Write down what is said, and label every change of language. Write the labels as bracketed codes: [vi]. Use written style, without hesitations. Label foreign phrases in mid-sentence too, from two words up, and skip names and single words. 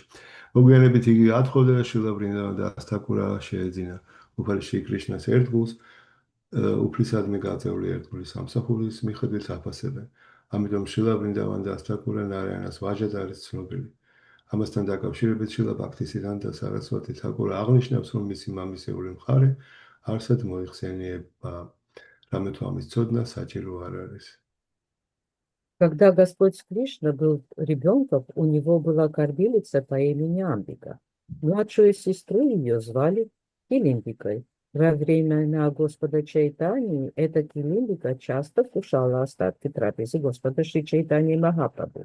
[ka] მოგვიანებით იგი ათხოვდა და შილა ვრინდავან და თაკურა შეეძინა უფალი შრი კრიშნას ერთგულს უფლისადმი გაწეული ერთგულის სამსახურის მიხედვით აფასებენ. ამიტომ შილა ვრინდავან და თაკურა ნარაიანას ვაჟად არის ცნობილი. ამასთან დაკავშირებით შილა ბაქთისიდანტა სარასვატი თაკურა აღნიშნავს, რომ მისი მამისეული მხარე არსად მოიხსენიება, რამე თუ ამის ცოდნა საჭირო არ არის. [ru] Когда Господь Кришна был ребенком, у него была кормилица по имени Амбика. Младшую сестру ее звали Килимбикой. Во времена Господа Чайтаньи эта Килимбика часто вкушала остатки трапезы Господа Шри Чайтаньи Махапрабху.